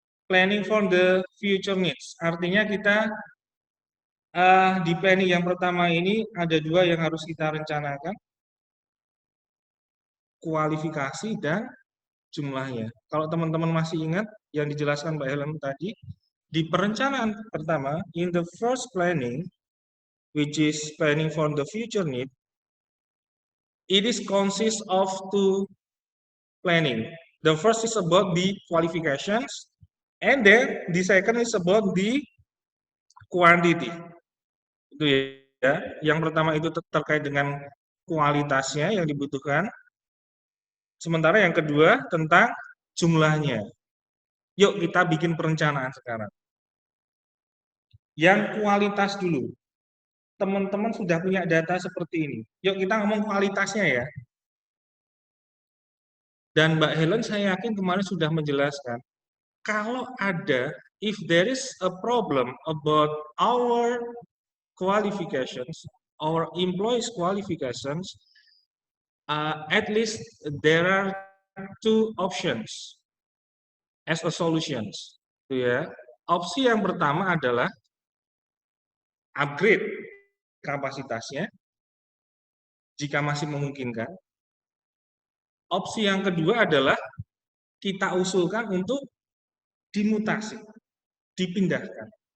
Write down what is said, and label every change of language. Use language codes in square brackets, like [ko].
[en] Planning for the future needs. [id] Artinya kita di planning yang pertama ini ada 2 yang harus kita rencanakan. Kualifikasi dan jumlahnya. Kalau teman-teman masih ingat yang dijelaskan Mbak Helen tadi, di perencanaan pertama, [en] in the first planning, which is planning for the future need, it is consists of 2 planning. The first is about the qualifications, and then the second is about the quantity. [id] Itu ya. Yang pertama itu terkait dengan kualitasnya yang dibutuhkan. Sementara yang kedua tentang jumlahnya. Yuk kita bikin perencanaan sekarang. Yang kualitas dulu. Teman-teman sudah punya data seperti ini. Yuk kita ngomong kualitasnya ya. Dan Mbak Helen saya yakin kemarin sudah menjelaskan. Kalau ada, [en] if there is a problem about our qualifications, our employees qualifications, at least there are 2 options as a solutions. [id] Ya. Opsi yang pertama adalah upgrade kapasitasnya jika masih memungkinkan. Opsi yang kedua adalah kita usulkan untuk dimutasi, dipindahkan.